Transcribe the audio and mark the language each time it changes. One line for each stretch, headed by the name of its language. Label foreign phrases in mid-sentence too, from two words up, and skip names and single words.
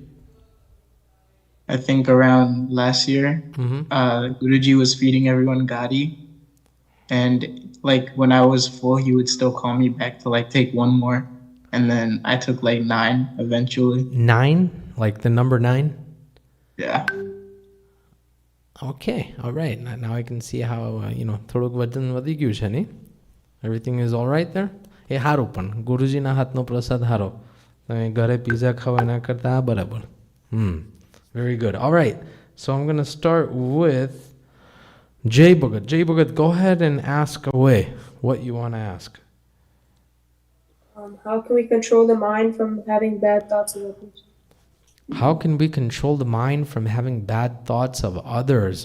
English: I think around last year, Guruji was feeding everyone gadi. And like when I was full, he would still call me back to like take one more. And then I took like 9 eventually. 9? Like the number 9? Yeah. Okay, all right. Now I can see how,
Gujarati: થોડુંક વજન વધી ગયું છે ને?
English: Everything is all right there?
Gujarati: એ હારું પણ ગુરુજીના હાથનો પ્રસાદ હારો. તમે ઘરે પિઝા ખાઓ એના કરતા આ બરાબર.
English: Very good. All right. So I'm going to start with Jay Bhagat. Jay Bhagat, go ahead and ask away what you want to ask. How can we control the mind from having bad thoughts of others? How can we control the mind from having bad thoughts of others?